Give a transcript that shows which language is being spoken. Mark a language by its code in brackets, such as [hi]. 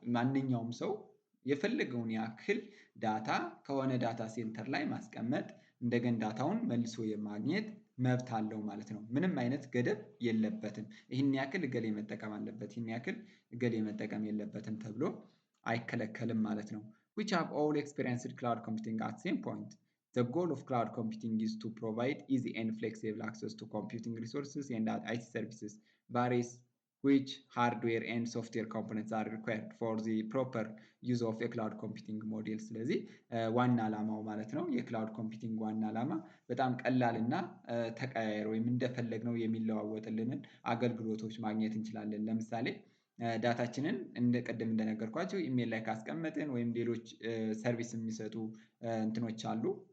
[am] ማንኛውም ሰው የፈለገውን ያክል ዳታ ከሆነ ዳታ ሴንተር ላይ ማስቀመጥ እንደገና ዳታውን መልሶ የማግኘት መብት አለው ማለት ነው። ምንም አይነት ገደብ የለበትም። ይህን ያክል እገሌ መጠቀም አለበት፣ ይህን ያክል እገሌ መጠቀም የለበትም ተብሎ አይከለከልም ማለት ነው። [en] which have all experienced cloud computing at same point. The goal of cloud computing is to provide easy and flexible access to computing resources and IT services. Varies which hardware and software components are required for the proper use of a cloud computing model። [am] ስለዚህ ዋና ዓላማው ማለት ነው የክላውድ ኮምፒውቲንግ ዋና ዓላማ በጣም ቀላልና ተቀያየር ወይም እንደፈለግነው የሚለዋወጥልንን አገልግሎቶች ማግኘት እንችላለን። ለምሳሌ ዳታችንን ቅድም እንደነገርኳቸው ኢሜል ላይ ካስቀመጥን ወይም ሌሎች ሰርቪስ የሚሰጡ እንትኖች አሉ፣